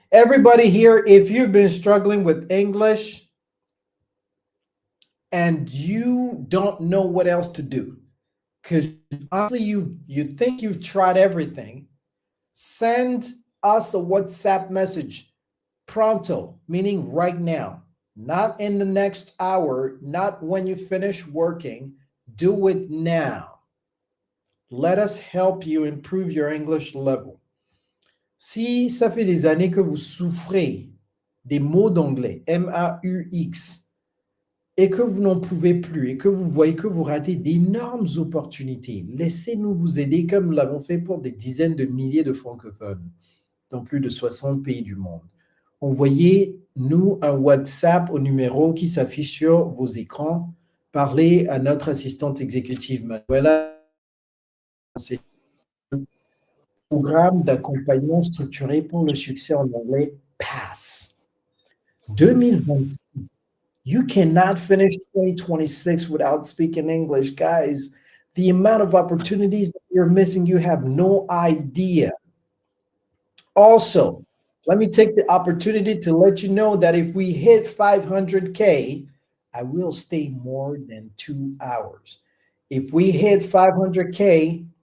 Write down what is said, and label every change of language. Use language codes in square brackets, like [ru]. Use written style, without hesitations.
[en] Everybody here, if you've been struggling with English and you don't know what else to do, because honestly, you think you've tried everything, send us a WhatsApp message pronto, meaning right now, not in the next hour, not when you finish working. Do it now. Let us help you improve your English level. [fr] Si ça fait des années que vous souffrez des mots d'anglais, M-A-U-X, et que vous n'en pouvez plus, et que vous voyez que vous ratez d'énormes opportunités, laissez-nous vous aider comme nous l'avons fait pour des dizaines de milliers de francophones dans plus de 60 pays du monde. Envoyez-nous un WhatsApp au numéro qui s'affiche sur vos écrans. Parlez à notre assistante exécutive Manuela. C'est un programme d'accompagnement structuré pour le succès en anglais PASS. 2026. [en] You cannot finish 2026 without speaking English. Guys, the amount of opportunities that you're missing, you have no idea. Also, let me take the opportunity to let you know that if we hit 500K, I will stay more than 2 hours. If we hit 500K,